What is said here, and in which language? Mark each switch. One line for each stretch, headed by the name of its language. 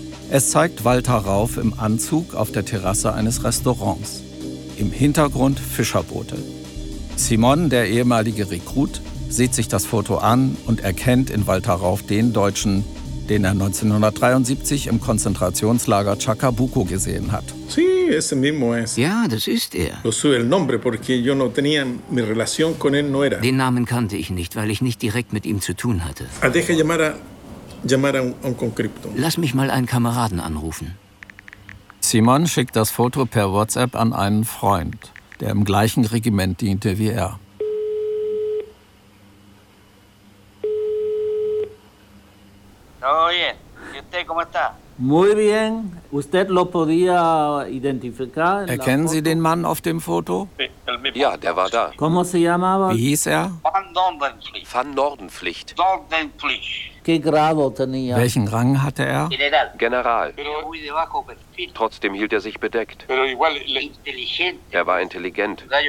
German: Es zeigt Walter Rauf im Anzug auf der Terrasse eines Restaurants. Im Hintergrund Fischerboote. Simon, der ehemalige Rekrut, sieht sich das Foto an und erkennt in Walter Rauf den Deutschen, den er 1973 im Konzentrationslager Chacabuco gesehen hat.
Spanish: Sí, ese mismo es.
German: Ja, das ist er.
Spanish: Lo sé el nombre porque yo no tenía mi relación con él no era.
German: Den Namen kannte ich nicht, weil ich nicht direkt mit ihm zu tun hatte.
Spanish: Deja llamar a un conscripto.
German: Lass mich mal einen Kameraden anrufen. Simon schickt das Foto per WhatsApp an einen Freund, der im gleichen Regiment diente wie er.
Spanish: Oye, ¿y usted cómo está? Muy bien. ¿Usted lo podía identificar?
German: Erkennen Sie den Mann auf dem Foto? Ja, der war da.
Spanish: ¿Cómo se llamaba?
German: Wie hieß er? Van Nordenpflicht. Van Nordenpflicht. Nordenpflicht.
Spanish: ¿Qué grado tenía?
German: Welchen Rang hatte er?
Spanish: General.
German: General. Trotzdem hielt er sich bedeckt. Er war intelligent.